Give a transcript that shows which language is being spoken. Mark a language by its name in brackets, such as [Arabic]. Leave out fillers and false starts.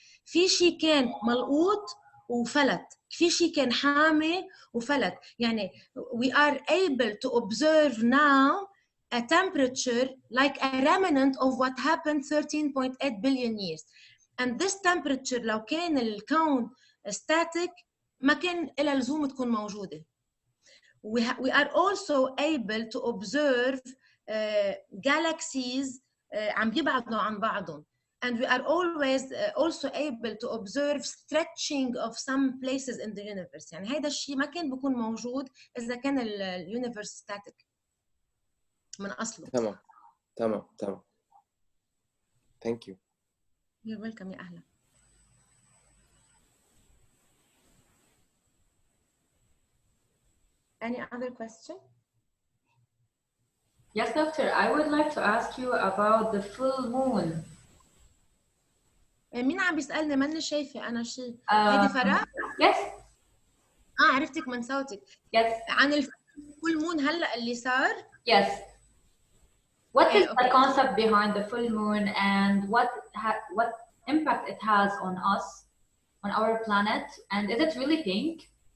[Arabic] في شيء كان ملقوط وفلت، في شيء كان حامي وفلت. [English] يعني we are able to observe now a temperature like a remnant of what happened 13.8 billion years. And this temperature [Arabic] لو كان الكون static ما كان إلها لزوم تكون موجودة. [English] We are also able to observe galaxies [Arabic] عم بيبعدوا عن بعضهم. [English] and we are always also able to observe stretching of some places in the universe. [Arabic] يعني هيدا الشيء ما كان بيكون موجود إذا كان اليونيفرس static من أصله. [English] تمام. Thank you. You're welcome [Arabic] يا أهلا. [English] Any other question? Yes, doctor. I would like to ask you about the full moon. [Arabic] مين عم بيسألني؟ ماني شايفة أنا شيء. هيدي فرح؟ [English] Yes. [Arabic] عرفتك من صوتك. [English] Yes. [Arabic] عن الفول مون هلا اللي صار. [English] Yes. What is okay. the concept behind the full moon and what impact it has on us, on our planet, and is it really pink?